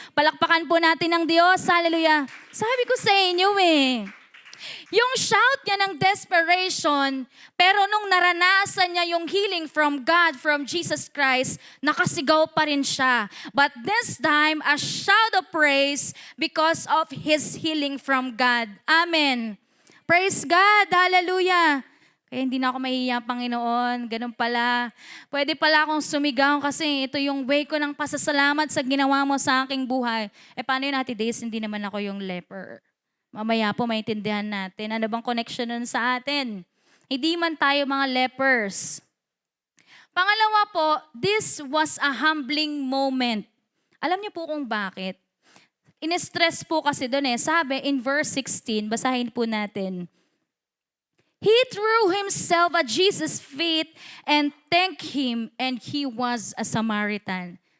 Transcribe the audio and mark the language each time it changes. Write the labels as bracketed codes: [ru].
[tl] Palakpakan po natin ng Diyos. Hallelujah. Sabi ko sa inyo yung shout niya ng desperation, pero nung naranasan niya yung [en] healing from God, from Jesus Christ, [tl] nakasigaw pa rin siya. [en] But this time, a shout of praise because of his healing from God. Amen. Praise God. Hallelujah. [tl] Kaya hindi na ako mahihiya, Panginoon. Ganun pala. Pwede pala akong sumigaw kasi ito yung way ko ng pasasalamat sa ginawa mo sa aking buhay. Paano yun, Ate Days? Hindi naman ako yung leper. Mamaya po maintindihan natin. Ano bang connection nun sa atin? Hindi man tayo mga lepers. Pangalawa po, [en] this was a humbling moment. [tl] Alam niyo po kung bakit? In-stress po kasi doon Sabi in verse 16, basahin po natin. [en] He threw himself at Jesus' feet and thanked him, and he was a Samaritan.